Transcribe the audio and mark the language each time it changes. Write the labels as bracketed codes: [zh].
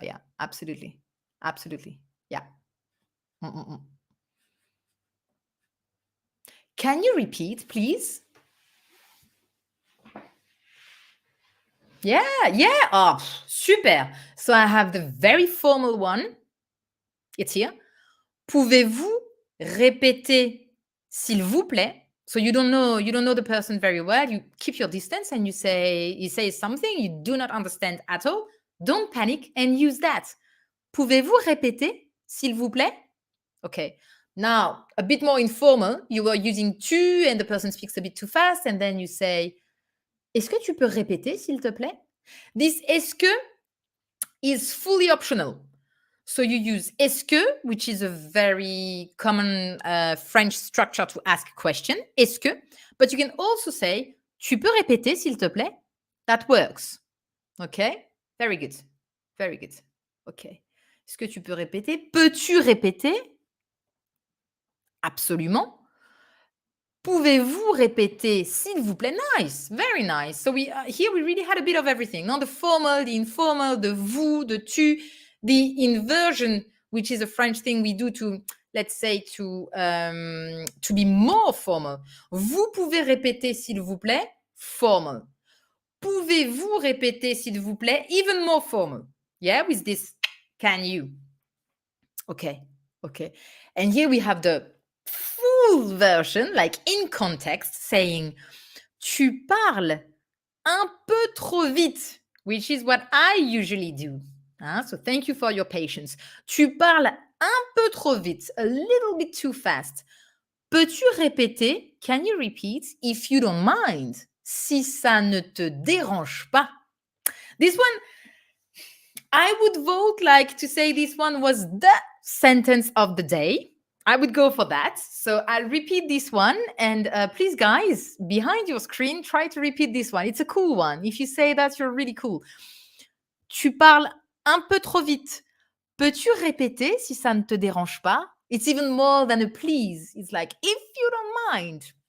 [en] Yeah, absolutely. Absolutely. Yeah. Can you repeat, please? Yeah. Oh, super. So I have the very formal one. It's here. [fr] Pouvez-vous répéter, s'il vous plaît? [en] So you don't know the person very well. You keep your distance and you say something you do not understand at all. Don't panic and use that. [fr] Pouvez-vous répéter, s'il vous plaît? [en] Okay. Now, a bit more informal. You are using tu and the person speaks a bit too fast and then you say, [fr] est-ce que tu peux répéter, s'il te plaît? [en] This est-ce que is fully optional. So you use est-ce que, which is a very common French structure to ask a question, est-ce que, but you can also say, [fr] tu peux répéter, s'il te plaît? [en] That works. Okay? Very good. Very good. Okay. [fr] Est-ce que tu peux répéter? Peux-tu répéter? Absolument. Pouvez-vous répéter, s'il vous plaît? [en] Nice, very nice. So here we really had a bit of everything. The formal, the informal, the vous, the tu, the inversion, which is a French thing we do to, let's say, to be more formal. [fr] Vous pouvez répéter, s'il vous plaît? Formal. Pouvez-vous répéter, s'il vous plaît? [en] Even more formal. Yeah, with this can you. Okay. And here we have the full version, like in context, saying [fr] tu parles un peu trop vite, [en] which is what I usually do. So thank you for your patience. [fr] Tu parles un peu trop vite, [en] a little bit too fast. [fr] Peux-tu répéter? [en] Can you repeat if you don't mind? [fr] si ça ne te dérange pas. [en] This one, I would vote like to say this one was the sentence of the day. I would go for that. So I'll repeat this one. And please, guys, behind your screen, try to repeat this one. It's a cool one. If you say that, you're really cool. [fr] Tu parles un peu trop vite. Peux-tu répéter si ça ne te dérange pas? [en] It's even more than a please. It's like, if you don't mind.